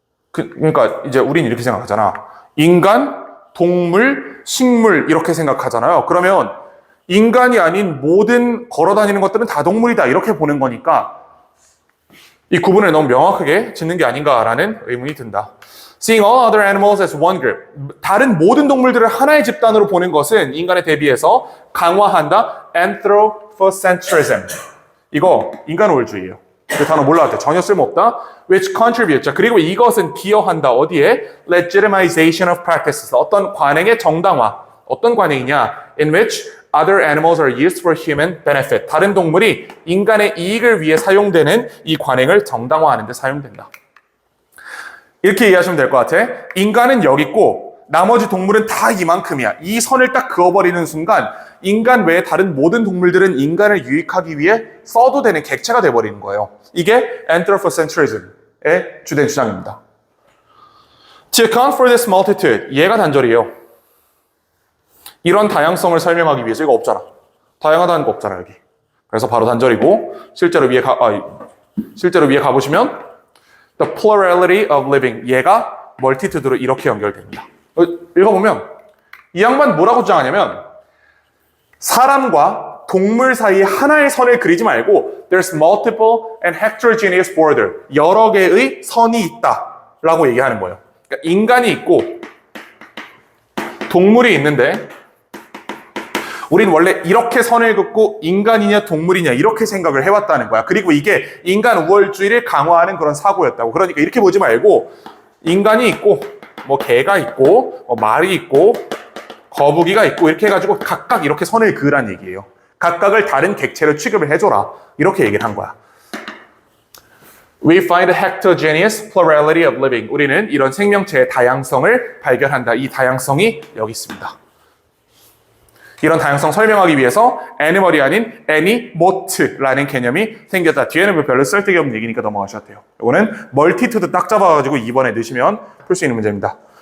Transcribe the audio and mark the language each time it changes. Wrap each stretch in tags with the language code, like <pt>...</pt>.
<ko>그러니까 이제 우린 이렇게 생각하잖아. 인간, 동물, 식물 이렇게 생각하잖아요. 그러면 인간이 아닌 모든 걸어다니는 것들은 다 동물이다 이렇게 보는 거니까 이 구분을 너무 명확하게 짓는 게 아닌가라는 의문이 든다.</ko> <en>Seeing all other animals as one group.</en> <ko>다른 모든 동물들을 하나의 집단으로 보는 것은 인간에 대비해서 강화한다.</ko> <en>Anthropocentrism.</en> <ko>이거 인간우월주의예요. 그 단어 몰라도 돼. 전혀 쓸모없다.</ko> <en>Which contribute.</en> <ko>자, 그리고 이것은 기여한다. 어디에?</ko> <en>Legitimization of practices.</en> <ko>어떤 관행의 정당화. 어떤 관행이냐?</ko> <en>In which other animals are used for human benefit.</en> <ko>다른 동물이 인간의 이익을 위해 사용되는 이 관행을 정당화하는 데 사용된다. 이렇게 이해하시면 될 것 같아. 인간은 여기 있고 나머지 동물은 다 이만큼이야. 이 선을 딱 그어버리는 순간 인간 외에 다른 모든 동물들은 인간을 유익하기 위해 써도 되는 객체가 돼버리는 거예요. 이게 Anthropocentrism의 주된 주장입니다.</ko> <en>To account for this multitude.</en> <ko>얘가 단절이에요. 이런 다양성을 설명하기 위해서 이거 없잖아. 다양하다는 거 없잖아, 여기. 그래서 바로 단절이고, 실제로 위에 가보시면,</ko> <en>the plurality of living.</en> <ko>얘가 multitude로 이렇게 연결됩니다. 읽어보면, 이 양반 뭐라고 주장하냐면, 사람과 동물 사이에 하나의 선을 그리지 말고,</ko> <en>there's multiple and heterogeneous border.</en> <ko>여러 개의 선이 있다. 라고 얘기하는 거예요. 그러니까 인간이 있고, 동물이 있는데, 우린 원래 이렇게 선을 긋고 인간이냐 동물이냐 이렇게 생각을 해왔다는 거야. 그리고 이게 인간 우월주의를 강화하는 그런 사고였다고. 그러니까 이렇게 보지 말고 인간이 있고 뭐 개가 있고 뭐 말이 있고 거북이가 있고 이렇게 해가지고 각각 이렇게 선을 그으란 얘기예요. 각각을 다른 객체로 취급을 해줘라. 이렇게 얘기를 한 거야.</ko> <en>We find a heterogeneous plurality of living.</en> <ko>우리는 이런 생명체의 다양성을 발견한다. 이 다양성이 여기 있습니다. 이런 다양성 설명하기 위해서 애니멀이 아닌 애니모트라는 개념이 생겼다. 뒤에는 별로 쓸데기 없는 얘기니까 넘어가셔도 돼요. 이거는 멀티투드 딱 잡아가지고 2번에 넣으시면 풀 수 있는 문제입니다.</ko>